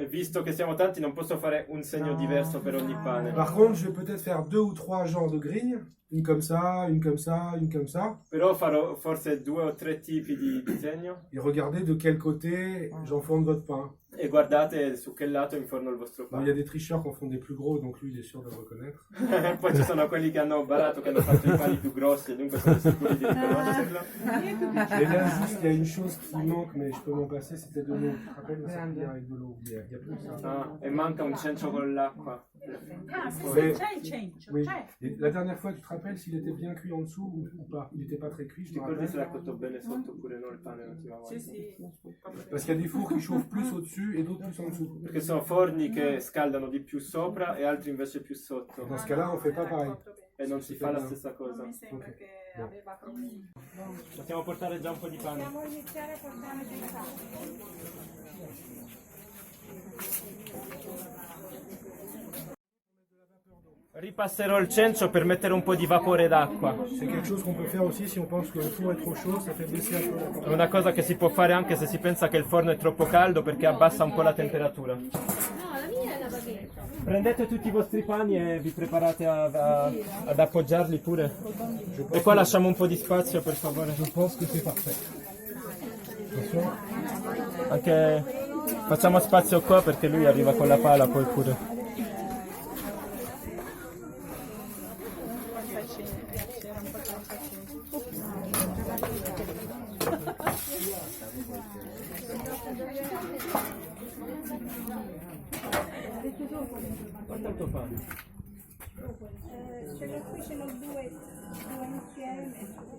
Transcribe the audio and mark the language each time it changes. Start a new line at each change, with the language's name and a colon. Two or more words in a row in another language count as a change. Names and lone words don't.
Italian: E visto che siamo tanti non posso fare un segno diverso per ogni pane.
French: Par contre, je vais peut-être faire 2 ou 3 genres de grignes. Une comme ça, une comme ça, une comme ça.
Italian: Però farò forse 2 o 3 tipi di segno
French: Et regardez de quel côté j'enfourne votre pain.
Italian: e guardate su che lato inforno il vostro
French: Bon, il y a
Italian: pane.
French: des tricheurs qui en font des plus gros, donc lui il est sûr de le reconnaître.
Italian: Poi ci sono quelli che hanno barato, che hanno fatto i pani più grossi e dunque sono sicuri di riconoscerlo.
French: Et là, juste, il y a une chose qui manque, mais je peux m'en passer, c'était de l'eau. Tu te rappelles de cette bière avec de l'eau? Il y a plus que ça.
Italian: Ah, e manca un cencio con l'acqua.
French: Ouais. Oui. Et la dernière fois, tu te rappelles s'il était bien cuit en dessous ou pas? Il n'était pas très cuit, je
Italian: Ti
French: me
Italian: ricordi se
French: rappelle.
Italian: l'ha cotto bene sotto oppure no il pane l'ultima volta?
French: Parce qu'il y a des fours qui chauffent plus au-dessus et d'autres plus en dessous.
Italian: Perché sono forni che scaldano di più sopra e altri invece più sotto.
French: Dans ce cas-là, on fait pas pareil.
Italian: E non si fa la stessa cosa. Mi sembra che aveva problemi. Possiamo portare già un po' di pane. Possiamo iniziare a portare del sale. Ripasserò il cencio per mettere un po' di vapore d'acqua.
French: C'est quelque chose qu'on peut faire aussi si on pense que le four est trop chaud, ça fait baisser un peu la
Italian: È
French: température.
Italian: una cosa che si può fare anche se si pensa che il forno è troppo caldo perché abbassa un po' la temperatura. Prendete tutti i vostri pani e vi preparate ad appoggiarli pure. E qua lasciamo un po' di spazio per favore.
French: Je pense que c'est parfait. Attention.
Italian: Anche facciamo spazio qua perché lui arriva con la pala poi pure. C'era un po' troppa gente. Quanto fa? Ce ne qui ce ne due insieme.